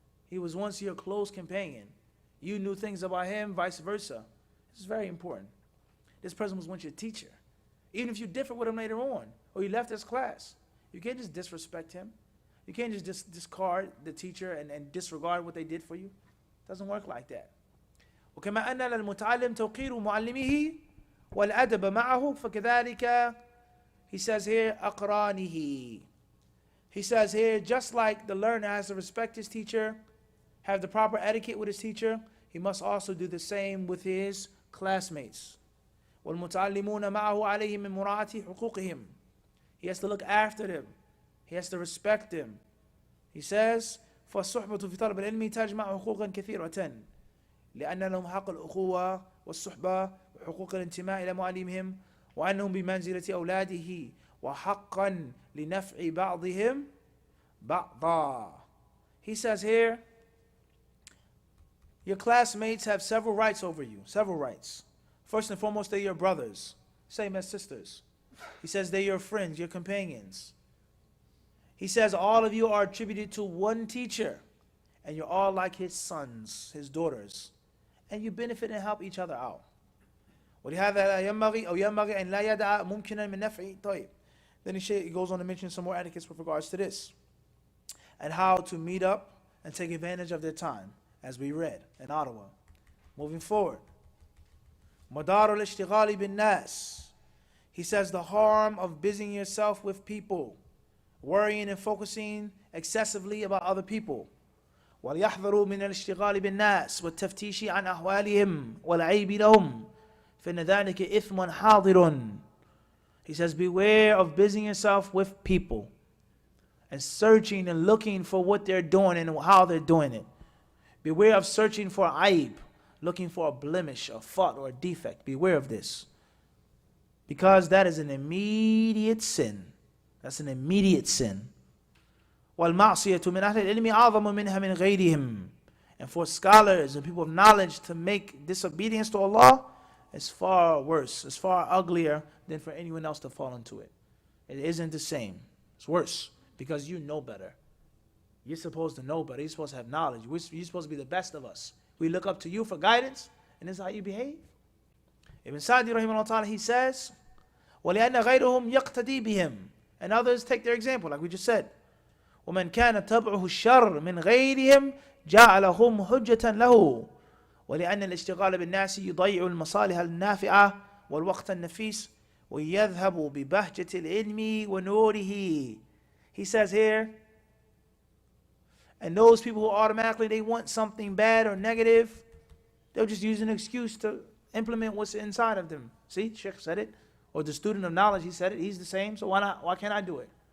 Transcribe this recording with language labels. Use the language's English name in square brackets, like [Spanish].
[English] He was once your close companion. You knew things about him, vice versa. This is very important. This person was once your teacher. Even if you differ with him later on, or you left his class, you can't just disrespect him. You can't just discard the teacher and disregard what they did for you. It doesn't work like that. [Arabic] وكما أن للمتعلم توقير معلمه والأدب معه فكذلك, [English] he says here, [Arabic] أقرانه. [English] He says here, just like the learner has to respect his teacher, have the proper etiquette with his teacher, he must also do the same with his classmates. [Arabic] والمتعلمون معه عليه من مراعاة حقوقهم. [English] He has to look after them. He has to respect them. He says, [Arabic] فالصحبة في طلب العلم تجمع حقوقا كثيرة لأن لهم حق الأخوة والصحبة وحقوق الانتماء إلى معلمهم وأنهم بمنزلة أولاده وحقا لنفع بعضهم بعضا. [English] He says here, your classmates have several rights over you, several rights. First and foremost, they're your brothers, same as sisters. He says they're your friends, your companions. He says all of you are attributed to one teacher, and you're all like his sons, his daughters, and you benefit and help each other out. [Arabic] ولهذا ينبغي أو ينبغي أن لا يدع ممكنا من نفع. طيب. [English] Then he goes on to mention some more etiquettes with regards to this, and how to meet up and take advantage of their time, as we read in Ottawa. Moving forward, [Arabic] مدار الاشتغال بالناس. [English] He says the harm of busying yourself with people, worrying and focusing excessively about other people. [Arabic] وليحذروا من الاشتغال بالناس والتفتيش عن أحوالهم والعيب لهم فإن ذلك إثم حاضر. [English] He says beware of busying yourself with people and searching and looking for what they're doing and how they're doing it. Beware of searching for aib, looking for a blemish, a fault, or a defect. Beware of this, because that is an immediate sin. That's an immediate sin. [Arabic] وَالْمَعْصِيَةُ مِنْ أَهْلِ الْعِلْمِ أَعْظَمُ مِنْهَا مِنْ غَيْرِهِمْ. [English] And for scholars and people of knowledge to make disobedience to Allah is far worse, it's far uglier than for anyone else to fall into it. It isn't the same. It's worse, because you know better. You're supposed to know better. You're supposed to have knowledge. You're supposed to be the best of us. We look up to you for guidance, and this is how you behave. Ibn Sa'di rahimahullah ta'ala, he says, [Arabic] وَلِأَنَّ غَيْرُهُمْ يَقْتَدِي بِهِمْ. [English] And others take their example, like we just said. [Arabic] وَمَنْ كَانَ تَبْعُهُ الشَّرِّ مِنْ غَيْرِهِمْ جَعَلَهُمْ حُجَّةً لَهُ ولأن الاشتغال بالناس يضيع المصالح النافعة والوقت النفيس ويذهب ببهجة العلم ونوره. [English] He says here, and those people who automatically they want something bad or negative, they'll just use an excuse to implement what's inside of them. See, Sheikh said it, or the student of knowledge, he said it, he's the same, so why not? Why can't I do it?